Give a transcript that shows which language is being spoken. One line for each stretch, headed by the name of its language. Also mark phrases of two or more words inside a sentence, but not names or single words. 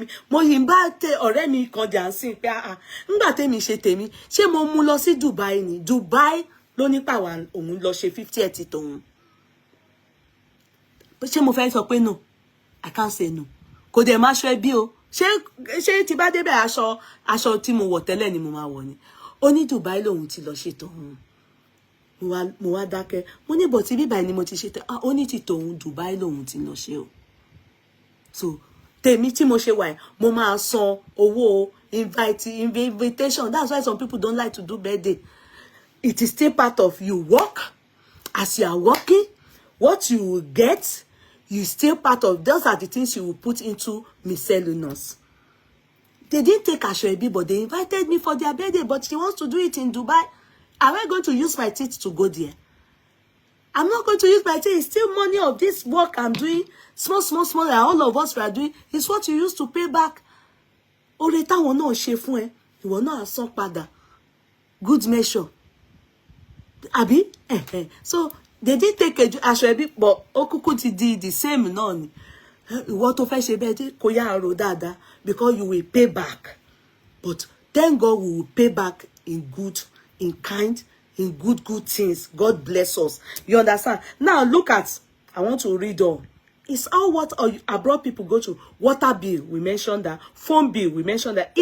Yoruba: Mo yìn bá tẹ ọ̀rẹ́ mi kan Jansin pé nígbà tèmi ṣe tèmi ṣé mo mú lọ sí Dubai ni. Dubai ló ní pàwà òun lọ ṣe 50th tòun. Ṣé mo fẹ́ sọ pé no?
English: I can't say no.
Yoruba: Kò dẹ̀ má ṣe bí o. Ṣé tí bá débẹ̀ aṣọ tí mo wọ̀ tẹ́lẹ̀ ni mo máa wọ̀ ni. Ó ní Dubai lòun ti lọ ṣe tòun. Mo wá dákẹ́. Mo ní bọ̀ tí bíbá ni mo ti ṣe tẹ́. Ó ní ti tòun Dubai lòun ti lọ ṣe o. So tèmi tí mo ṣe wà mo máa san owó invitation.
English: That's why some people don't like to do birthday. It is still part of you work. As you are working, what you will get, you still part of. Those are the things you will put into miscellaneous. They didn't take Ashwebi, but they invited me for their birthday. But she wants to do it in Dubai. Am I going to use my teeth to go there? I'm not going to use my teeth. It's still money of this work I'm doing. Small, and all of us are doing. It's what you used to pay back.
Yoruba: Ore táwọn náà ṣe fún ẹ, ìwọ náà san padà.
English: Good measure. Abi? So, they did take Ashwebi, but
Yoruba: okuku ti di
English: the same
Yoruba: náà ni. Ìwọ tó fẹ́ ṣe birthday, kó yá ro dáadáa,
English: because you will pay back. But thank God we will pay back in good, in kind, in good things. God bless us. You understand? Now look at, I want to read on. It's all what abroad people go to. Water bill, we mentioned that. Phone bill, we mentioned that.